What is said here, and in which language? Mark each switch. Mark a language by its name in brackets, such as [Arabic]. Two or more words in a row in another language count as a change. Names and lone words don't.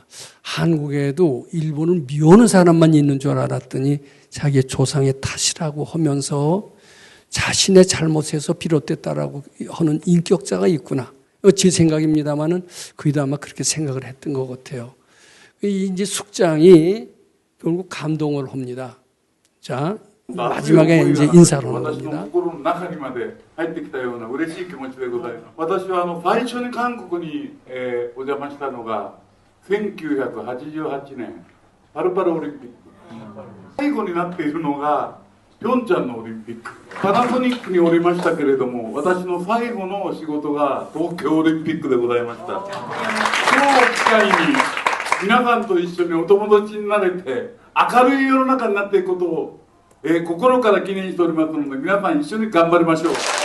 [Korean] 한국에도 일본을 미워하는 사람만 있는 줄 알았더니 자기의 조상의 탓이라고 하면서 자신의 잘못에서 비롯됐다라고 하는 인격자가 있구나. 제 생각입니다만은 그이도 아마 그렇게 생각을 했던 것 같아요. 이제 숙장이 결국 감동을 합니다. 자, 마지막에 이제 인사를 하는 겁니다. [Japanese] 心の中にまで入ってきたような嬉しい気持ちでございます。私は最初に韓国に、お邪魔したのが1988年パルパルオリンピック。最後になっているのがピョンチャンのオリンピック。パナソニックにおりましたけれども、私の最後の仕事が東京オリンピックでございました。今日を機会に皆さんと一緒にお友達になれて明るい世の中になっていくことを心から記念しておりますので、皆さん一緒に頑張りましょう。